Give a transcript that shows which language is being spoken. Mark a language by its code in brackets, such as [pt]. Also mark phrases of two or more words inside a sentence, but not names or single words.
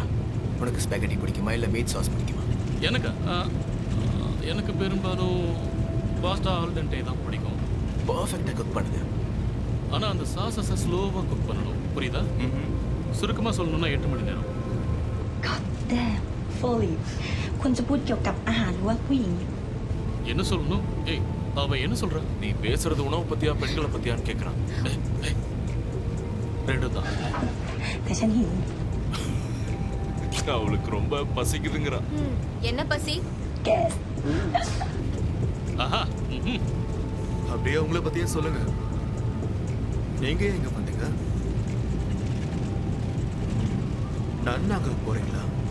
[ta] உனக்கு ஸ்பெகட்டி பிடிக்குமா இல்ல மீட் சாஸ் பிடிக்குமா? எனக்கு பெரும்பாலும் பாஸ்டா ஆல்டென்டே தான் பிடிக்கும். பர்ஃபெக்டா குக் பண்ணுது. ஆனா அந்த சாஸஸை ஸ்லோவா குக் பண்ணணும், புரியுதா? சுருக்கமா சொல்லணும்னா 8 மணி நேரம். [en] Damn, Foley. [th] คุณจะพูดเกี่ยวกับอาหารหรือว่าผู้หญิง [ta] என்ன சொல்லணும்? ஏய், அவ என்ன சொல்ற? நீ பேசுறது உணவு பத்தியா பெண்களை பத்தியான்னு கேக்குறான். ரெண்டும் தான். [th] แต่ฉันหิว [ta] அவளுக்கு ரொம்ப பசிக்குதுங்கறா. என்ன பசி? [en] Guess. [ta] ஆஹா. அப்படியே உங்களை பத்தியே சொல்லுங்க. நீங்க எங்க வந்தீங்க? நன்னாக போறீங்களா?